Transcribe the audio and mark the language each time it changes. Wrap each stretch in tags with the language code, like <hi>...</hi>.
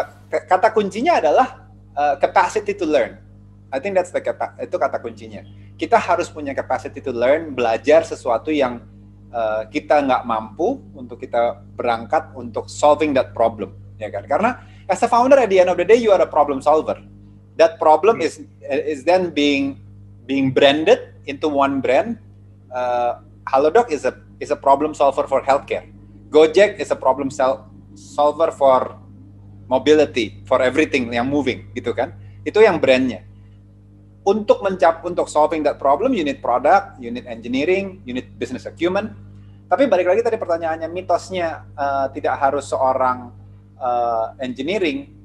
<id>Kata kuncinya adalah capacity to learn.</id> <en>I think</en> <id>itu kata kuncinya. Kita harus punya</id> <en>capacity to learn,</en> <id>belajar sesuatu yang kita nggak mampu untuk kita berangkat untuk</id> <en>solving that problem,</en> <id>ya kan?</id> <en>Karena as a founder at the end of the day you are a problem solver. That problem is then being branded into one brand. Halodoc is a problem solver for healthcare. Gojek is a problem solver for mobility, for everything yang moving, gitu kan?</en> <id>Itu yang brandnya.</id> <en>Untuk solving that problem, you need product, you need engineering, you need business acumen.</en> <id>Tapi balik lagi tadi pertanyaannya, mitosnya tidak harus seorang engineering.</id>